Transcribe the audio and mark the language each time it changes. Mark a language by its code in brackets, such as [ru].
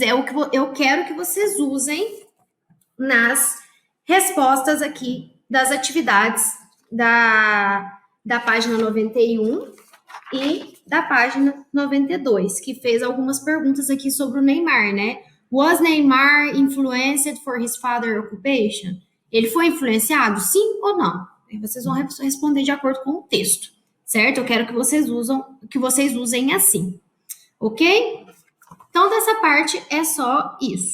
[pt] É o que eu quero que vocês usem nas respostas aqui das atividades da página 91 e da página 92, que fez algumas perguntas aqui sobre o Neymar, né? [en] Was Neymar influenced for his father occupation? [pt] Ele foi influenciado, sim ou não? Aí vocês vão responder de acordo com o texto, certo? Eu quero que vocês usem assim, ok? Então, dessa parte é só isso.